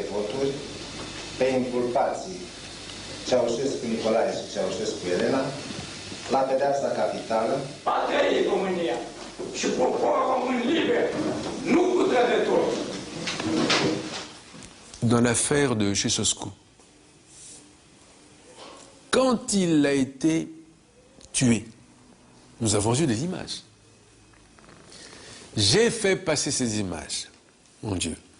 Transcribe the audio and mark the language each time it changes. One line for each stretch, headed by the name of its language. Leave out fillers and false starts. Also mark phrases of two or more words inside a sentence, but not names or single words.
Romanian: voturi pe inculpații Ceaușescu Nicolae și Ceaușescu Elena la pedeapsa capitală. Patria e România și poporul român liber, nu cu trădători.
French: Dans l'affaire de Ceausescu, quand il a été tué, nous avons vu des images. J'ai fait passer ces images, mon Dieu.